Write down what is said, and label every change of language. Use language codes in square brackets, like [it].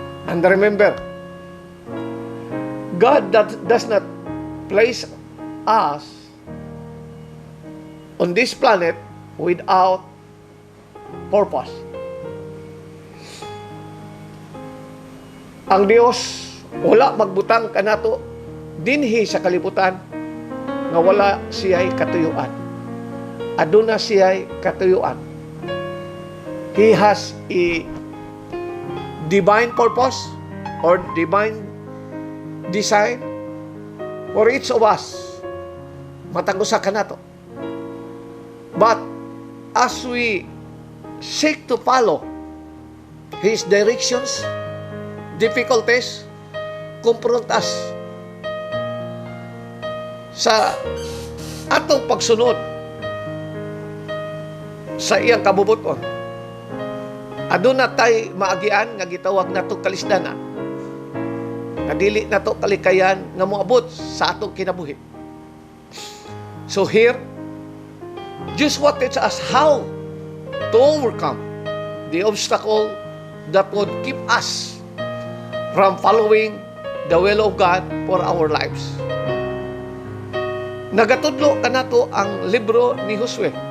[en] And remember, God does not place us on this planet without purpose. [ceb] Ang Dios wala magbutang kanato dinhi sa kalibutan nga wala siya'y katuyuan. Aduna siya'y katuyuan. [en] He has a divine purpose or divine design for each of us. [ceb] Matanggusa kanato. [en] But as we seek to follow His directions, difficulties confront us [ceb] sa atong pagsunod sa iyang kabubuton. Aduna tay maagian nga gitawag nato kalisdanan. Nga dili nato kalikayan nga moabot sa atong kinabuhi. [en] So here, Joshua teaches us how to overcome the obstacle that would keep us from following the will of God for our lives. [ceb] Nagatudlo ka nato ang libro ni Josue.